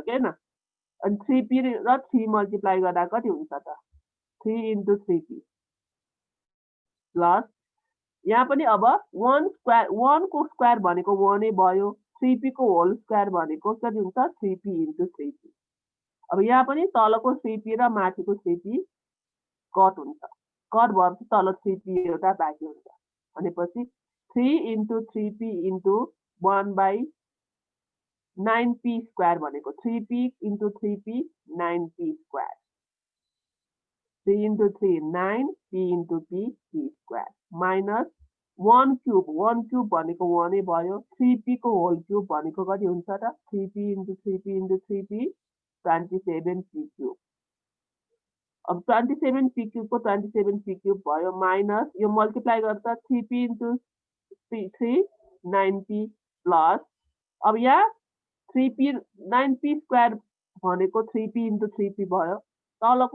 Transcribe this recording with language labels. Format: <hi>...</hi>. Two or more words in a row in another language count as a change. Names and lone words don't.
<ne>के न अनि 3p र 3 मल्टिप्लाई गर्दा कति हुन्छ त 3 into 3p प्लस यहाँ पनि अब 1 को स्क्वायर भनेको 1 नै भयो 3p को</ne> <en>whole square</en> <ne>भनेको कति हुन्छ 3p into 3p अब यहाँ पनि तलको 3p र माथिको 3p कट हुन्छ कट भएपछि तल 3p एउटा बाँकी हुन्छ भनेपछि 3 into 3p into 1/9p स्क्वायर भनेको 3p into 3p 9p स्क्वायर 3 into 3 9 p into p स्क्वायर माइनस 1 क्यूब भनेको 1 नै भयो 3p को</ne> <en>whole cube</en> <ne>भनेको कति हुन्छ त 3p into 3p into 3p 27p क्यूब अब 27p क्यूब को 27p क्यूब भयो माइनस यो मल्टिप्लाई गर्दा 3p into 3 9p प्लस अब यहाँ 3p 9p स्क्वायर भनेको 3p into 3p भयो तलको</ne>